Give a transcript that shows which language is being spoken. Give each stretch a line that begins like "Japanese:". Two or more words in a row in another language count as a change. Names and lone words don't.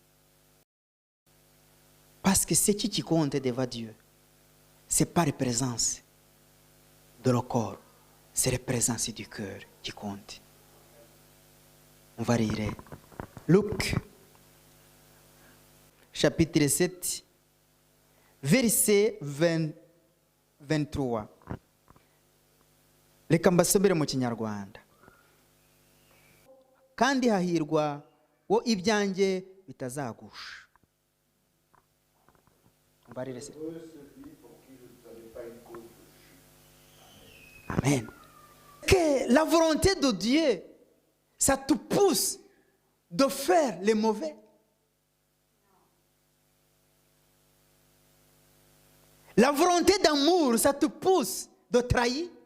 French: Parce que ce qui compte devant Dieu, ce n'est pas la présence de le corps, c'est la présence du cœur qui compte. On va lire Luc, chapitre 7, verset 23.
Kinyarwanda: Reka mbasomere mu Kinyarwanda. Kandi hahirwa wo ibyanjye bitazagusha.
French: On va lire ça. Amen. Que la volonté de Dieu, ça te pousse de faire le mauvais. La volonté d'amour, ça te pousse de trahir.